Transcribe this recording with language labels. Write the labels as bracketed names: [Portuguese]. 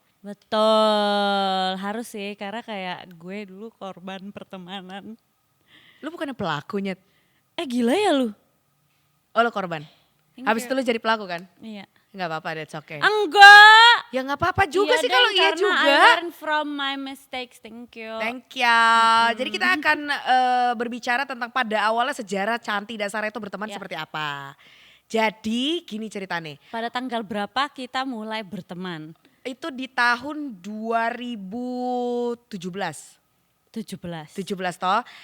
[Indonesian] Betul, harus sih karena kayak gue dulu korban pertemanan. Lu bukannya pelakunya? Gila ya lu? Oh lu korban? Habis itu lu jadi pelaku kan? Iya. Gak apa-apa, [English] that's okay. [Indonesian] Enggak! Ya gak apa-apa juga sih kalau iya juga. [English] I learn from my mistakes, thank you. Thank you. [Indonesian] Jadi kita akan berbicara tentang pada awalnya sejarah Chanti dan Sarah itu berteman seperti apa. Jadi gini ceritanya. Pada tanggal berapa kita mulai berteman? Itu di tahun 2017. 17 toh.